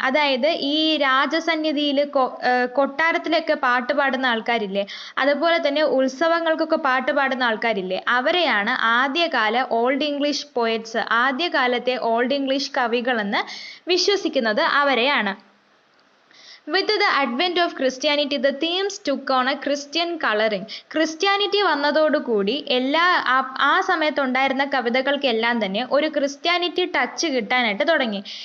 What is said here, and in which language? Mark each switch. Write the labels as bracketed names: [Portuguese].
[Malayalam] അതായത് ഈ രാജസന്നിധിയിൽ കൊട്ടാരത്തിലൊക്കെ പാട്ട് പാടുന്ന ആൾക്കാരില്ലേ, അതുപോലെ തന്നെ ഉത്സവങ്ങൾക്കൊക്കെ പാട്ട് പാടുന്ന ആൾക്കാരില്ലേ, അവരെയാണ് ആദ്യകാല old English poets, ആദ്യകാലത്തെ old English കവികളെന്ന് വിശ്വസിക്കുന്നത് അവരെയാണ്. [English] With the advent of Christianity, the themes took on a Christian coloring. [Malayalam] Christianity വന്നതോടുകൂടി ആ സമയത്തുണ്ടായിരുന്ന കവിതകൾക്കെല്ലാം തന്നെ ഒരു ക്രിസ്ത്യാനിറ്റി ടച്ച് കിട്ടാനായിട്ട് തുടങ്ങി.